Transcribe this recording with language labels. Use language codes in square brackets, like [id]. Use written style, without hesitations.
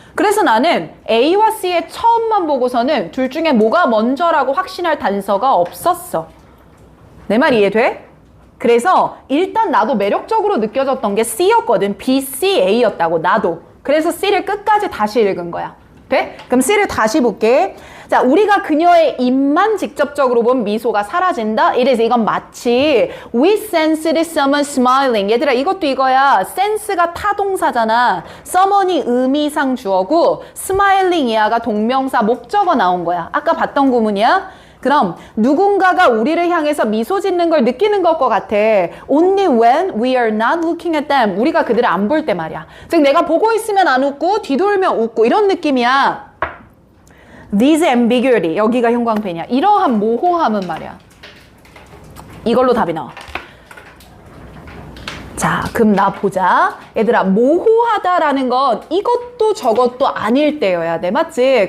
[ko] 그래서 나는 A와 C의 처음만 보고서는 둘 중에 뭐가 먼저라고 확신할 단서가 없었어. 내 말 이해돼? 그래서 일단 나도 매력적으로 느껴졌던 게 C였거든. B, C, A였다고 나도. 그래서 C를 끝까지 다시 읽은 거야. 돼? 그럼 C를 다시 볼게. 자, 우리가 그녀의 입만 직접적으로 보면 미소가 사라진다? 이건 마치 [en] We sensed someone smiling. [ko] 얘들아, 이것도 이거야. sense가 타동사잖아. someone이 의미상 주어고 smiling 이하가 동명사 목적어 나온 거야. 아까 봤던 구문이야. 그럼 누군가가 우리를 향해서 미소 짓는 걸 느끼는 것과 같아. [en] Only when we are not looking at them. [ko] 우리가 그들을 안 볼 때 말이야. 즉 내가 보고 있으면 안 웃고 뒤돌면 웃고 이런 느낌이야. [en] This ambiguity. [ko] 여기가 형광펜이야. 이러한 모호함은 말이야. 이걸로 답이 나와. 자, 그럼 나 보자. 얘들아, 모호하다라는 건 이것도 저것도 아닐 때여야 돼. 맞지?